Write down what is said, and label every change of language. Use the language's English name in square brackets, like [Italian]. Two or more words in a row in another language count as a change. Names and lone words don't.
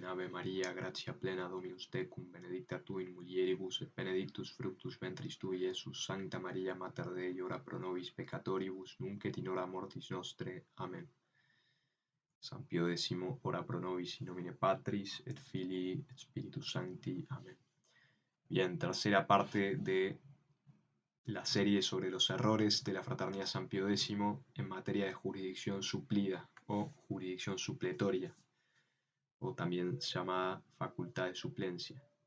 [Latin] Ave Maria, gratia plena Dominus tecum, benedicta tu in mulieribus et benedictus fructus ventris tui, Iesus. Sancta Maria, Mater Dei, ora pro nobis peccatoribus, nunc et in hora mortis nostre. Amen. San Pío X, ora pro nobis in nomine Patris et Filii et Spiritus Sancti. Amen. [Spanish] Bien, tercera parte de la serie sobre los errores de la Fraternidad San Pío X en materia de jurisdicción suplida o jurisdicción supletoria, o también llamada facultad de suplencia.